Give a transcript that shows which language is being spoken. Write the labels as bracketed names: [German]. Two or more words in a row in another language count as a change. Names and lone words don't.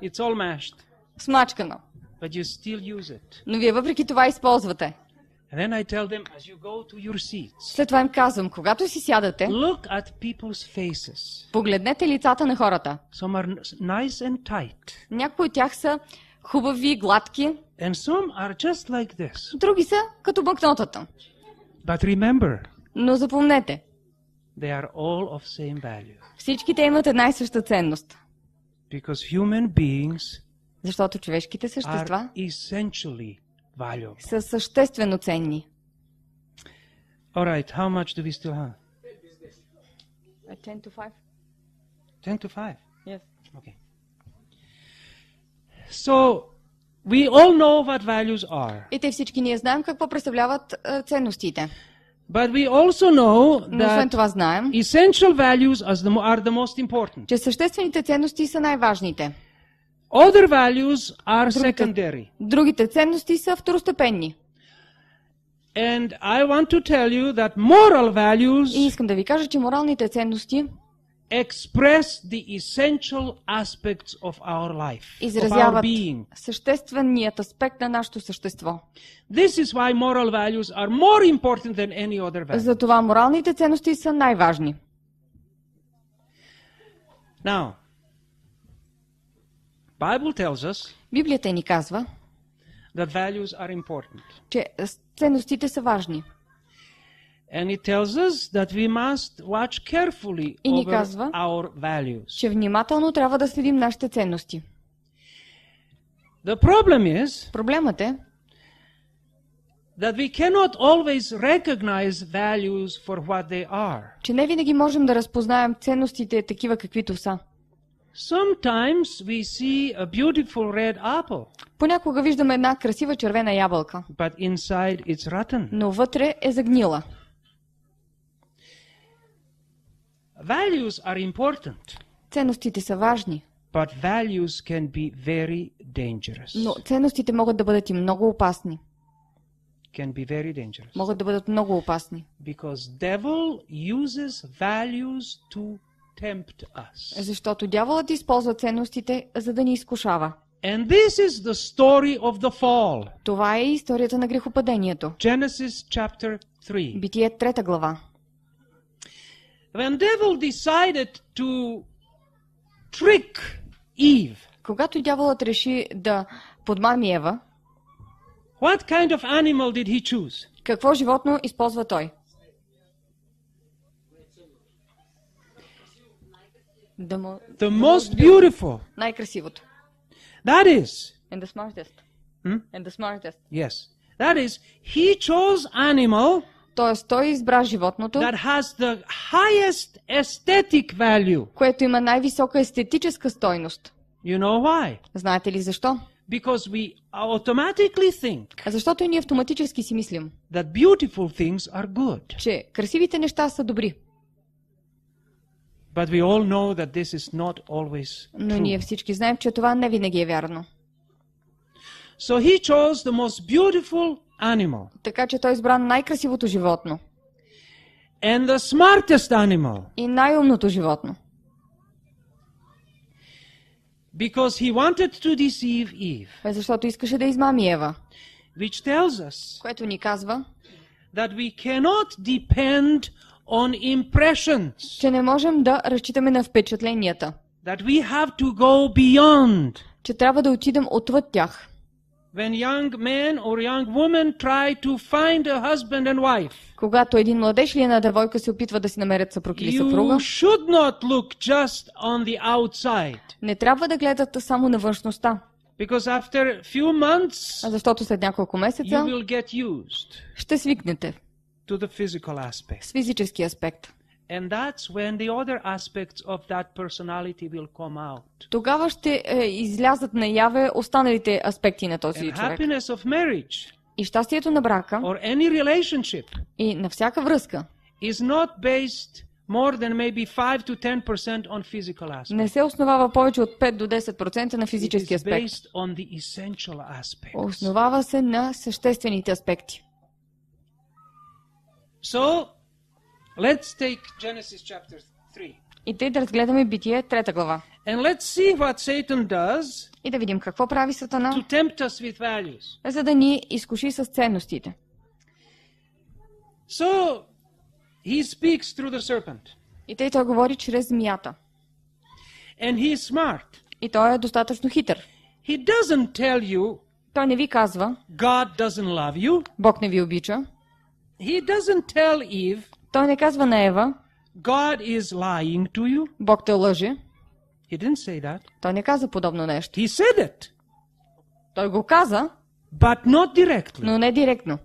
[English] It's all mashed. [Bulgarian] Смачкано. [English] But you still use it. [Bulgarian] Но вие въпреки това използвате. [English] And then I tell them, as you go to your seats, [Bulgarian] След това им казвам, когато си сядате, [English] look at people's faces. [Bulgarian] погледнете лицата на хората. [English] Some are nice and tight, [Bulgarian] Някои от тях са хубави, гладки, [English] and some are just like this. [Bulgarian] други са като банкнотата. [English] But remember, [Bulgarian] Но запомнете, [English] they are all of same value. [Bulgarian] всички те имат една и съща ценност. [English] Because human beings [Bulgarian] Защото човешките същества [English] are essentially valuable. [Bulgarian] са съществено ценни. [English] All right, how much do we still have? 10 to 5? 10 to 5. Yes. Okay. So, we all know what values are. [Bulgarian] И те всички ние знаем какво представляват ценностите. [English] But we also know [Bulgarian] Но освен [English] that [Bulgarian] това знаем, [English] essential values are the most important. [Bulgarian] че съществените ценности са най-важните. [English] Other values are secondary. [Bulgarian] Другите ценности са второстепенни. [English] And I want to tell you that moral [Bulgarian] И [English] values [Bulgarian] искам да ви кажа, че моралните ценности [English] express the essential aspects of our life, of our [Bulgarian] изразяват [English] being. [Bulgarian] същественият аспект на нашето същество. [English] This is why moral values are more important than any other value. [Bulgarian] Затова моралните ценности са най-важни. [English] Now, Bible tells us [Bulgarian] Библията ни казва, [English] that values are important. [Bulgarian] че ценностите са важни. [English] And it tells us that we must watch carefully [Bulgarian] И ни [English] over [Bulgarian] казва, [English] our values. [Bulgarian] че внимателно трябва да следим нашите ценности. [English] The problem is [Bulgarian] Проблемът е, [English] that we cannot always recognize values for what they are. [Bulgarian] че не винаги можем да разпознаем ценностите такива каквито са. [English] Sometimes we see a beautiful red apple, [Bulgarian] Понякога виждаме една красива червена ябълка, [English] but inside it's rotten. [Bulgarian] но вътре е загнила. [English] Values are important, [Bulgarian] Ценностите са важни, [English] but values can be very dangerous. [Bulgarian] но ценностите могат да бъдат и много опасни. [English] Can be very dangerous. [Bulgarian] Могат да бъдат много опасни. [English] Because devil uses values to tempt us. [Bulgarian] Защото дяволът използва ценностите, за да ни изкушава. [English] And this is the story of the fall. [Bulgarian] Това е историята на грехопадението. [English] Genesis chapter 3. [Bulgarian] Битие 3 глава. [English] When devil decided to trick Eve, [Bulgarian] Когато дяволът реши да подмами Ева, [English] what kind of animal did he choose? [Bulgarian] какво животно използва той? [English] The most beautiful. [Bulgarian] Най-красивото. [English] That is, And the smartest. Hmm? And the smartest. yes, that is, he chose animal [Bulgarian] Тоест, той избра животното, [English] that has the highest aesthetic value. [Bulgarian] което има най-висока естетическа стойност. [English] You know why? [Bulgarian] Знаете ли защо? [English] Because we automatically think [Bulgarian] Защото и ние автоматически си мислим, [English] that beautiful things are good. [Bulgarian] че красивите неща са добри. [English] But we all know that this is not always [Bulgarian] Но [English] true. [Bulgarian] ние всички знаем, че това не винаги е вярно. [English] So he chose the most beautiful animal [Bulgarian] Така че той избра най-красивото животно [English] and the smartest animal [Bulgarian] и най-умното животно. [English] because he wanted to deceive Eve, [Bulgarian] Защото искаше да измами Ева. [English] which tells us [Bulgarian] Което ни казва, [English] that we cannot depend on impressions, [Bulgarian] че не можем да разчитаме на впечатленията. [English] that we have to go beyond. [Bulgarian] Че трябва да отидем отвъд тях. [English] When young men or young women try to find a husband and wife, [Bulgarian] Когато един младеж или една девойка се опитва да си намерят съпруг или съпруга, [English] you should not look just on the outside, [Bulgarian] не трябва да гледат само на външността. [English] because after few months [Bulgarian] Защото след няколко [English] you [Bulgarian] месеца [English] will get used [Bulgarian] ще свикнете [English] to the physical aspect. [Bulgarian] с физически аспект. [English] And that's when the other aspects of that personality will come out. [Bulgarian] Тогава ще излязат наяве останалите аспекти на този [English] And [Bulgarian] човек. [English] happiness of marriage [Bulgarian] И щастието на брака [English] or any relationship [Bulgarian] и на всяка връзка [English] is not based more than maybe 5 to 10% on physical aspects. [Bulgarian] не се основава повече от 5 до 10% на [English] It [Bulgarian] физически [English] is [Bulgarian] аспект. [English] based on the essential aspects. [Bulgarian] Основава се на съществените аспекти. [English] So, let's take Genesis chapter 3. [Bulgarian] И тъй да разгледаме Битие 3 глава. [English] And let's see what Satan does [Bulgarian] И да видим какво прави Сатана, [English] to tempt us with values. [Bulgarian] за да ни изкуши с ценностите. [English] So he speaks through the serpent. [Bulgarian] И той говори чрез змията. [English] And he is smart. [Bulgarian] И той е достатъчно хитър. [English] He doesn't tell you [Bulgarian] Той не ви казва, [English] God doesn't love you. [Bulgarian] Бог не ви обича. [English] He doesn't tell Eve [Bulgarian] Той не казва на Ева, [English] God is lying to you. [Bulgarian] Бог те лъже. [English] He didn't say that. [Bulgarian] Той не каза подобно нещо. [English] He said it, [Bulgarian] Той го каза, [English] but not directly. [Bulgarian] но не директно.